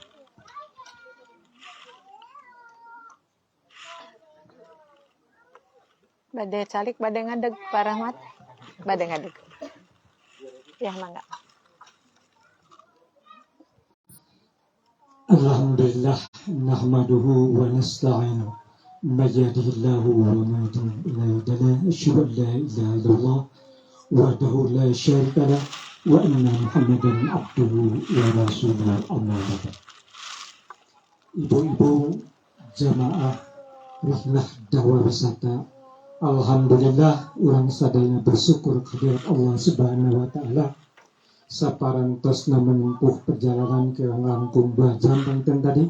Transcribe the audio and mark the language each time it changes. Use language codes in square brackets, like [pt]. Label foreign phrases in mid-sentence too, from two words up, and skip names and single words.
[su] Bade calik, bade ngadeg, Pak Rahmat. Bade ngadeg. Ya, mangga. [ar] Alhamdulillah, نحمده ونستعينه. ما يهده الله وما يضلل إلا يضلل. أشهد أن لا إله إلا الله وحده لا شريك له وأن محمدا عبده ورسوله أما بعد. [su] Ibu-ibu jamaah rihlah dakwah wisata. Alhamdulillah urang sadaya [id] bersyukur kehadirat [ar] الله سبحانه وتعالى [su] saparantosna [id] menempuh perjalanan ke [su] langkung 2 jam pangten tadi.